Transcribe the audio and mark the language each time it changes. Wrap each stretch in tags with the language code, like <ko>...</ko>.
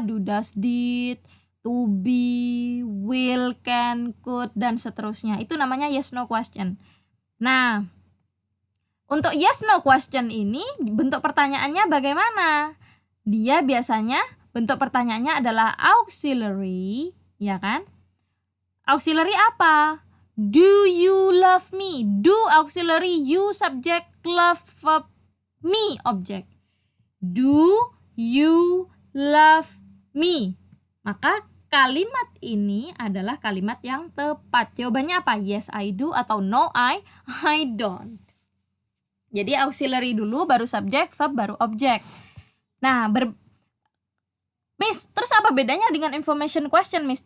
<en>Do, does, did, to be, will, can, could,</en> <id>dan seterusnya. Itu namanya yes no question. Nah, untuk yes no question ini bentuk pertanyaannya bagaimana? Dia biasanya bentuk pertanyaannya adalah auxiliary, ya kan? Auxiliary apa?</id> <en>Do you love me? Do auxiliary, you subject, love verb, me object. Do you love me?</en> <id>Maka kalimat ini adalah kalimat yang tepat. Jawabannya apa?</id> <en>Yes I do atau no I don't.</en> <id>Jadi auxiliary dulu, baru subject, verb, baru object. Nah, Miss, terus apa bedanya dengan information question, Miss?</id>